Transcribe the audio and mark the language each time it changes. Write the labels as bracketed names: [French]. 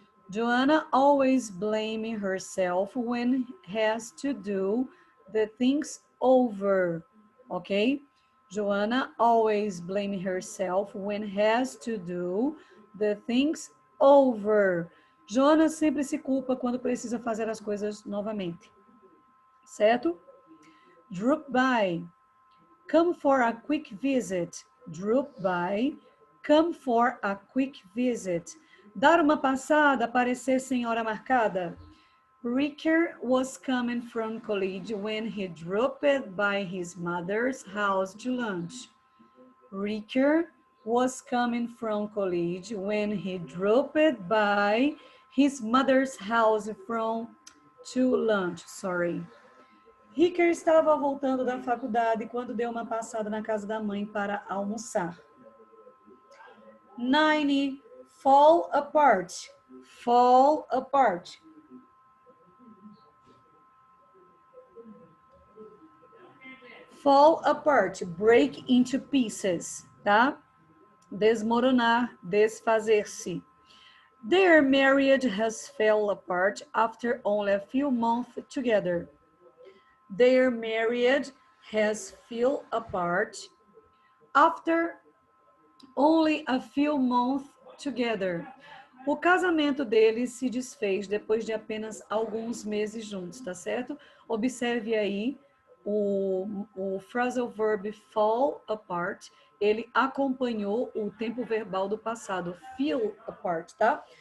[English] Joanna always blames herself when has to do the things over. Ok? Joanna always blames herself when has to do the things over. [Portuguese] Joana sempre se culpa quando precisa fazer as coisas novamente. Certo? [English] Drop by. Come for a quick visit. Drop by. Come for a quick visit. [Portuguese] Dar uma passada, aparecer sem hora marcada. [English] Ricker was coming from college when he dropped by his mother's house to lunch. Ricker was coming from college when he dropped by his mother's house to lunch. [Portuguese] Ricker estava voltando da faculdade quando deu uma passada na casa da mãe para almoçar. [English] 9. Fall apart. Fall apart. Fall apart, break into pieces, tá? [Portuguese] Desmoronar, desfazer-se. [English] Their marriage has fell apart after only a few months together. Their marriage has fell apart after only a few months together. [Portuguese] O casamento deles se desfez depois de apenas alguns meses juntos, tá certo? Observe aí o phrasal verb fall apart, ele acompanhou o tempo verbal do passado, feel apart, tá?